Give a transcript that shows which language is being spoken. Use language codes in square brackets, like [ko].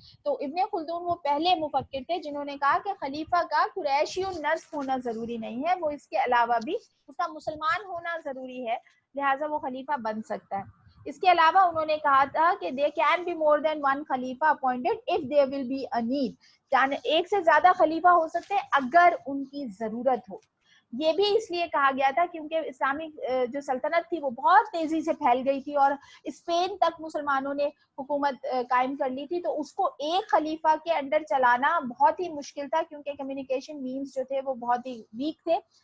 [ur] تو ابن خلدون وہ پہلے مفکر تھے جنہوں نے کہا کہ خلیفہ کا قریشی النسب ہونا ضروری نہیں ہے, وہ اس کے علاوہ بھی اس کا مسلمان ہونا ضروری ہے, لہٰذا وہ خلیفہ بن سکتا ہے. اس کے علاوہ انہوں نے کہا تھا کہ [en] there can be more than one خلیفہ appointed if there will be a need. [ur] یعنی ایک سے زیادہ خلیفہ ہو سکتے ہیں اگر ان کی ضرورت ہو. یہ بھی اس لیے کہا گیا تھا کیونکہ اسلامی جو سلطنت تھی وہ بہت تیزی سے پھیل گئی تھی اور اسپین تک مسلمانوں نے حکومت قائم کر لی تھی, تو اس کو ایک خلیفہ کے انڈر چلانا بہت ہی مشکل تھا کیونکہ کمیونیکیشن مینز جو تھے وہ بہت ہی ویک تھے.